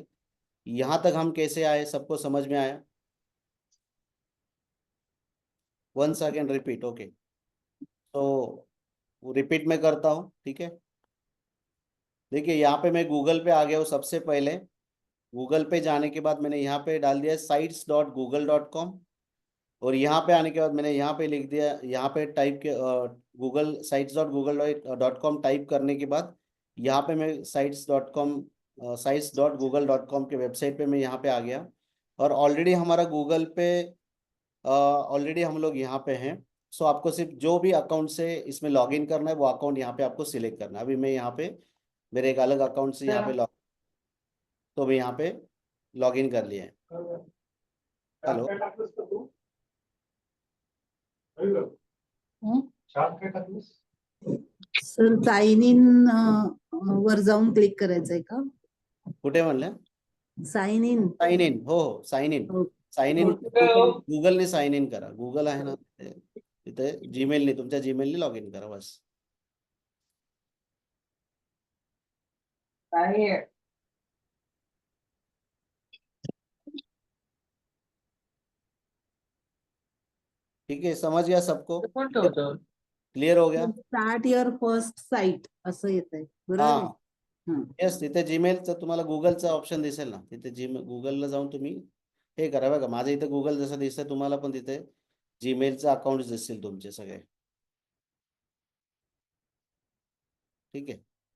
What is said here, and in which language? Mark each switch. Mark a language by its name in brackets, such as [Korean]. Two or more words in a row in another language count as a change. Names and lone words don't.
[Hindi] यहाँ तक हम कैसे आए सबको समझ में आया? [English] once again repeat. [Hindi] ओके, तो रिपीट में करता हूँ, ठीक है। देखिए यहाँ पे मैं गूगल पे आ गया हूँ सबसे पहले। गूगल पे जाने के बाद मैंने यहाँ पे डाल दिया sites.google.com, और यहाँ पे आने के बाद मैंने यहाँ पे लिख दिया, यहाँ पे टाइप के गूगल sites.google.com टाइप करने के बाद यहाँ पे मैं sites.google.com के वेबसाइट पे मैं यहाँ पे आ गया, और ऑलरेडी हमारा गूगल पे ऑलरेडी हम लोग यहाँ पे हैं। सो आपको सिर्फ जो भी अकाउंट से इसमें लॉगिन करना है वो अकाउंट यहाँ पे आपको सिलेक्ट करना है। अभी मैं यहाँ पे मेरे एक अलग अकाउंट से यहाँ पे लॉग, तो मैं यहाँ पे [English] log in [Hindi] कर लिए। हेलो, [Marathi] सर [English] sign in [Marathi] वर जाऊन क्लिक करायचंय का? कुठे म्हणलं? [English] sign in. sign in, [Marathi] हो हो, [English] sign in. sign in [Marathi] गुगलने [English] sign in [Marathi] करा. गुगल आहे ना तिथे, जीमेलने, तुमच्या जीमेलने [English] log in [Marathi] करा बस. [Hindi] ठीक है, समझ गया सबको? क्लियर हो गया? [English] start your first site [Marathi] असं येतंय, बरोबर आहे? हा, येस. तिथे जीमेलचं तुम्हाला गुगलचा ऑप्शन दिसेल ना, तिथे जीमेल, गुगलला जाऊन तुम्ही हे करा. बघा माझ्या इथे गुगल जसं दिसतंय, तुम्हाला पण तिथे जीमेलचे अकाउंट दिसतील तुमचे सगळे. ठीक आहे.